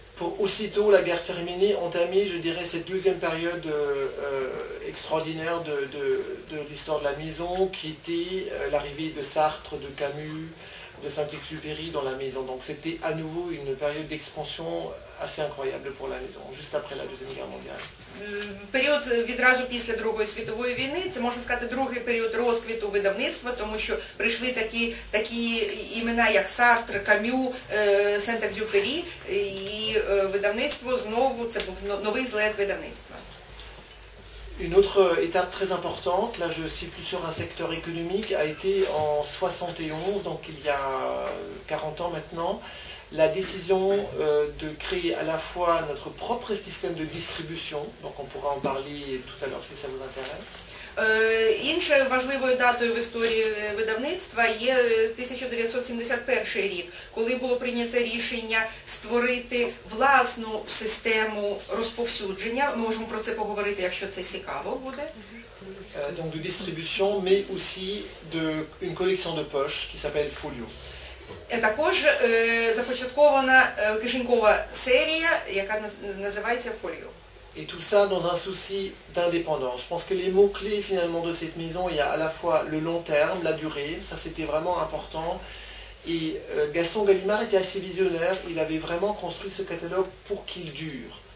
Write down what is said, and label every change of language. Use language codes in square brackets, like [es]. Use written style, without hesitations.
[fr] Pour aussitôt la guerre terminée, entamer, je dirais, cette deuxième période extraordinaire de l'histoire de la maison, qui était l'arrivée de Sartre, de Camus, de Saint-Exupéry dans la maison. Donc c'était à nouveau une période d'expansion assez incroyable pour la maison, juste après la Deuxième Guerre mondiale. [uk] Період відразу після Другої світової війни, це можна сказати другий період розквіту видавництва, тому що прийшли такі імена, як Сартр, Камю, Сент-Екзюпері, і видавництво знову, це був новий злет видавництва. [fr] Une autre étape très importante, là je suis plus sur un secteur économique, a été en 71, donc il y a 40 ans maintenant, la décision de créer à la fois notre propre système de distribution, donc on pourra en parler tout à l'heure si ça vous intéresse. [uk] Іншою важливою датою в історії видавництва є 1971 рік, коли було прийнято рішення створити власну систему розповсюдження. Ми можемо про це поговорити, якщо це цікаво буде. [fr] Donc de distribution, mais aussi une collection de poches qui s'appelle Folio. [uk] Також започаткована кишенькова серія, яка називається Folio. [fr] Et tout ça dans un souci d'indépendance. Je pense que les mots-clés finalement de cette maison, il y a à la fois le long terme, la durée, ça c'était vraiment important. Et Gaston Gallimard était assez visionnaire, il avait vraiment construit ce catalogue pour qu'il dure.